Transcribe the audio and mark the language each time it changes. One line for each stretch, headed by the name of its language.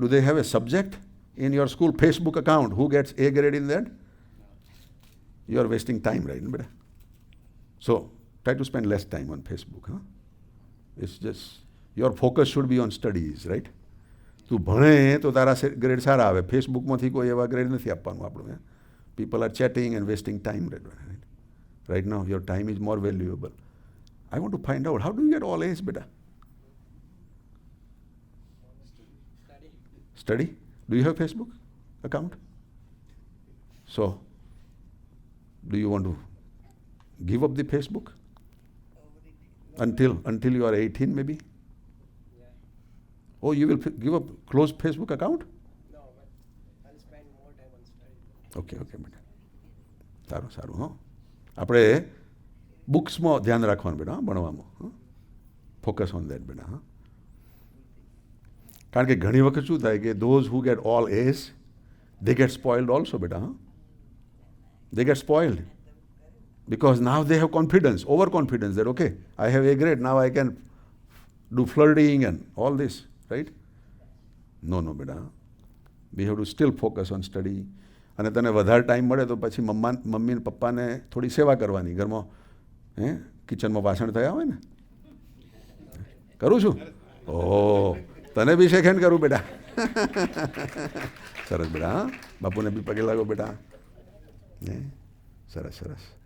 English: Do they have a subject in your school Facebook account? Who gets A grade in that? You are wasting time, right, beta? So try to spend less time on Facebook. Huh? It's just your focus should be on studies, right?
Gujarati: તું ભણે તો તારા grade સારા આવે. ફેસબુકમાંથી કોઈ એવા grade નથી આપવાનું આપણું.
English: People are chatting and wasting time. Right now, your time is more valuable. I want to find out, how do you get all A's, beta? Study? Do you have Facebook account? So, do you want to give up the Facebook? Until you are 18 maybe? Oh, you will give up, close Facebook account? No, but I'll spend more time on study. Okay,
Gujarati: બેટા. સારું સારું. હા, આપણે બુક્સમાં ધ્યાન રાખવાનું બેટા, ભણવામાં.
English: focus on that
Gujarati: બેટા. હા, કારણ કે ઘણી વખત શું થાય કે
English: those who get all A's, they get spoiled also
Gujarati: બેટા. હા,
English: they get spoiled because now they have confidence, overconfidence that okay, I have A grade, now I can do flirting and all this, right? No બેટા. We have to still focus on study.
Gujarati: અને તને વધારે time મળે તો પછી mummy ને પપ્પાને થોડી સેવા કરવાની ઘરમાં. કિચનમાં વાસણ થયા હોય ને. કરું છું. ઓહ, તને બી શેક હેન્ડ કરું બેટા. સરસ બેટા. હા, બાપુને બી પગે લાગો બેટા. સરસ સરસ.